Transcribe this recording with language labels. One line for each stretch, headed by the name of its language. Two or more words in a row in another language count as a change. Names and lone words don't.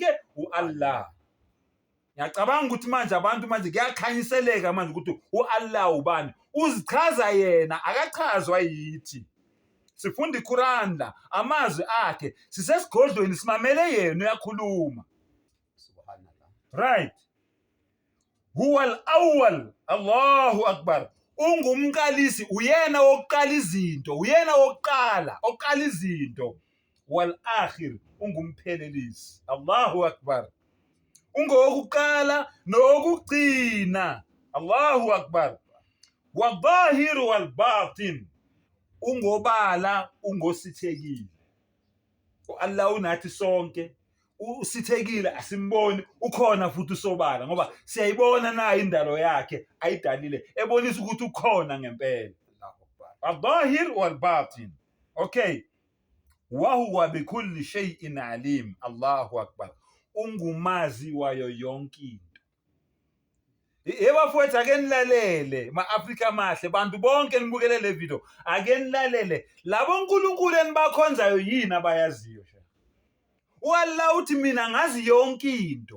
Zulu: U-Allah. Ngiyacabanga ukuthi manje abantu manje kuyakhanyiseleka manje ukuthi u-Allah ubani, uzichaza yena, akachazwa yithi. Sifunda iQuran la, amazwi akhe, sisesigodlweni simamele yena uyakhuluma. Subhanallah.
Arabic: Right. هو الأول. الله أكبر.
Zulu: Ungumqalisi, uyena wokuqala izinto, uyena wokuqala, oqala izinto.
Arabic: والآخر, ungumphelelisi. الله أكبر.
Zulu: Ungowokuqala nokugcina.
Arabic: الله أكبر. والظاهر والباطن,
Zulu: ungobala ungosithekile. U-Allah unathi sonke, usithekile asimboni, ukhona futhi usobala ngoba siyayibona nayo indalo yakhe ayidalile ebonisa ukuthi ukhona ngempela.
Arabic: الظاهر والباطن. Okay. وهو بكل شيء عليم. الله أكبر.
Zulu: Ungumazi wayo yonke into. Ebafowethu ake nilalele ma-Afrika mahle, bantu bonke nibukele le video, ake nilalele labo uNkulunkulu enibakhonzayo yini abayaziyo. U-Allah uthi mina ngazi yonke into.